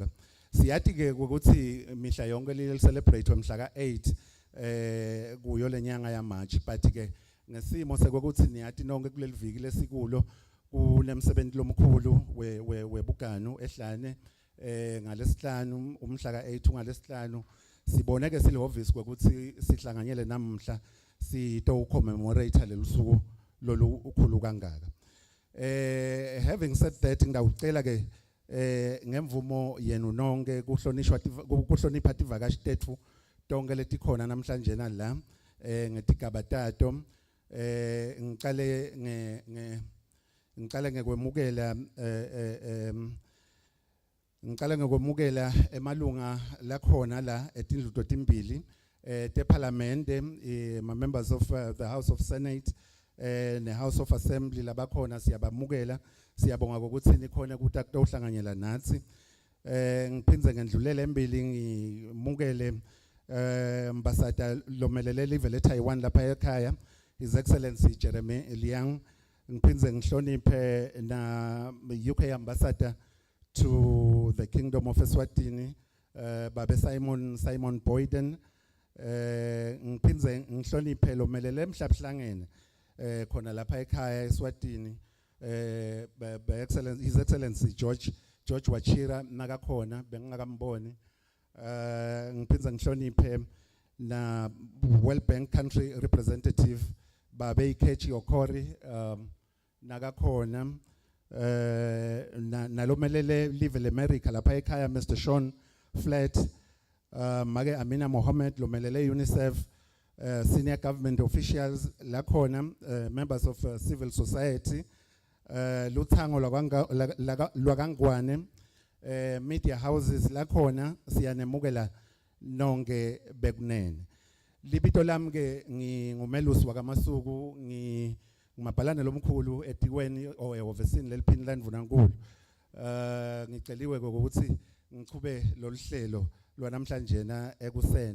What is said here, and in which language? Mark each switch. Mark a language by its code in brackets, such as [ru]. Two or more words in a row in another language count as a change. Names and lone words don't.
[ss] Siyathi ke ukuthi mihla yonke leli celebrate mhla ka8 kuyo lenyanga ya March but ke ngesimo sekuthi niyathi nonke kuleli viki lesikulo kunemsebenzi lomkhulu webuganu ehlane ngalesihlanu umhla ka8 ngalesihlanu sibone ke silihhovisi ukuthi sihlanganyele namhla sito commemorate lelusuku lolu ukhulu kangaka. [en] Having said that [ss] ngidawucela ke ngemvumo yenu nonke kuhlonipha tivakashi tethu tonke letikhona namhlanje nala ngetigaba tato ngicale ngekwemukela emalunga lakhona la etindlu timbili teParliament [en] members of the House of Senate [ss] ne House of Assembly labakhona siyabamukela siyabonga ukuthi nikhona ukuthi akuhlanganyela nathi. Ngiphindze ngendlulele embili ngimukele ambassador lomelele live leTaiwan lapha ekhaya [en] His Excellency [ss] Jeremy Liang. Ngiphindze ngihloniphe na [en] UK ambassador to the Kingdom of Eswatini [ss] Babe Simon Boyden. Ngiphindze ngihloniphe lomelele emhlabuhlangene khona lapha ekhaya eSwatini [en] His Excellency [ss] George Wachira nakakhona bengingakamboni. Ngiphindze ngihloniphe na [en] World Bank country representative [ss] Babe Ikechi Okori nakakhona nalomelele live leAmerica lapha ekhaya Mr. Sean Flat make Amina Mohammed lomelele UNICEF [en] senior government officials [ss] lakhona [en] members of civil society [ss] luthango lwakangwane [en] media houses [ss] la khona siyanemukela nonke bekunene. Libito lami ke ngingumelusi wakamasuku ngimabhalane lomkhulu etikweni ehhovesini leliphini laNdvunankulu. Ngiceliwe ukuthi ngichube loluhlelo lwanamhlanje na ekuseni.